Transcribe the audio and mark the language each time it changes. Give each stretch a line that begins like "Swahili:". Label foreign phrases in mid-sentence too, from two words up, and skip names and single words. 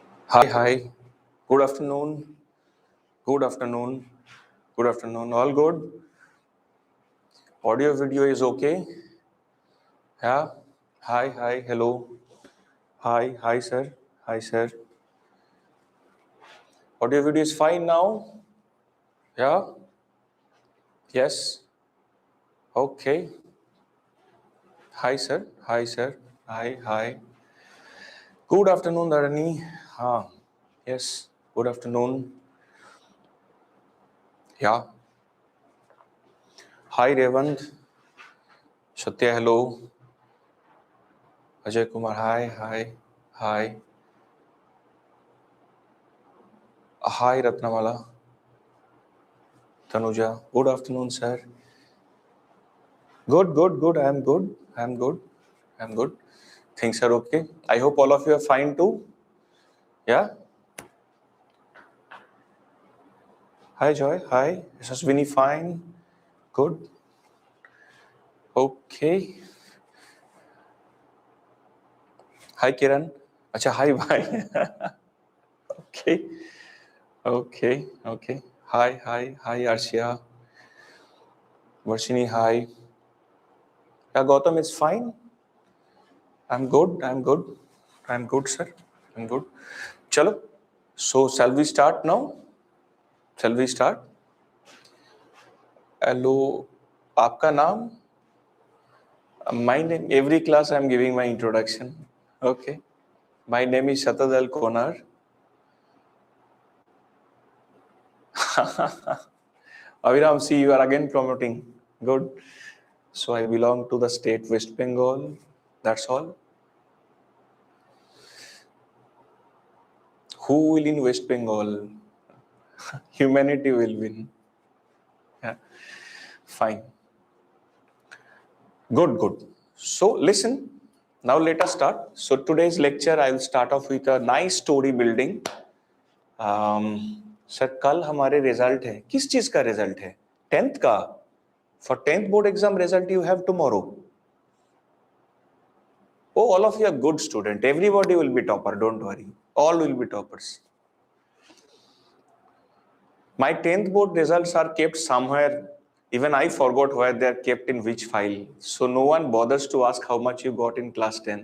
English: Hi, hi. Good afternoon. Good afternoon. Good afternoon. All good? Audio video is okay? Yeah. Hi, hi. Hello. Hi, hi, sir. Hi, sir. Audio video is fine now? Yeah. Yes. Okay. Hi, sir. Hi, sir. Hi, hi. Good afternoon, Dharani. Yes. Good afternoon. Yeah. Hi, Revant. Satya, hello. Ajay Kumar, hi, hi, hi. Hi, Ratnamala. Tanuja, good afternoon, sir. Good, good, good. I'm good. I'm good. I'm good. Things are okay. I hope all of you are fine too. Yeah. Hi, Joy. Hi. Is Vinny fine? Good. Okay. Hi, Kiran. Acha, hi, bye. Okay. Okay. Okay. Hi, hi, hi, Arshia. Varshini, hi. Yeah, Gautam is fine. I'm good. I'm good. I'm good, sir. I'm good. Chalo. So, shall we start now? Shall we start? Hello.
Hindi: आपका नाम?
English: My name, every class I'm giving my introduction. Okay. My name is Sadal Konar. Aviram, see, you are again promoting. Good. So I belong to the state West Bengal. That's all. Who will in West Bengal? Humanity will win. Yeah. Fine. Good, good. So listen, now let us start. So today's lecture, I will start off with a nice story building.
Hindi: सर कल हमारे रिजल्ट है, किस चीज का रिजल्ट है? 10th का.
English: For 10th board exam result you have tomorrow. Oh, all of you are good student. Everybody will be topper. Don't worry. All will be toppers. My 10th board results are kept somewhere. Even I forgot where they are kept in which file. So no one bothers to ask how much you got in class 10th.